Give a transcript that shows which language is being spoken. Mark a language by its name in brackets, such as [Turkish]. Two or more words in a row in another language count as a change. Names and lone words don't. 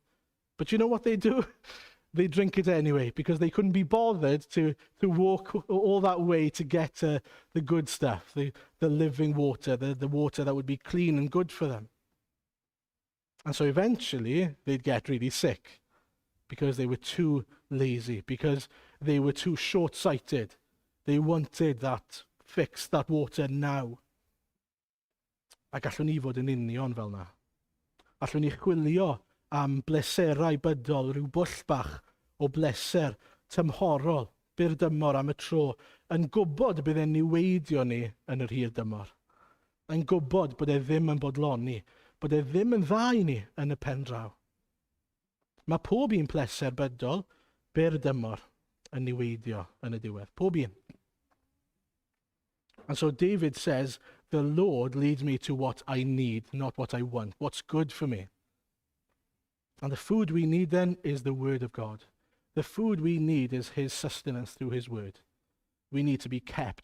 [English] But you know what they do? They drink it anyway, because they couldn't be bothered to walk all that way to get the good stuff, the living water, the water that would be clean and good for them. And so eventually, they'd get really sick, because they were too lazy, because they were too short-sighted. They wanted that fix, that water now. [Welsh] A gallwn ni fod yn union fel na. Allwn ni chwilio am bleserau bydol, rhyw bwll bach o bleser tymhorol, byrdymor am y tro, yn gwybod bydd e'n niweidio ni yn yr hir dymor. Yn gwybod bod e ddim yn bodloni, bod e ddim yn dda i ni yn y pen draw. Mae pob un pleser bydol, byrdymor, yn niweidio yn y diwedd. Pob un. [English] And so David says, the Lord leads me to what I need, not what I want, what's good for me. And the food we need then is the word of God. The food we need is his sustenance through his word. We need to be kept.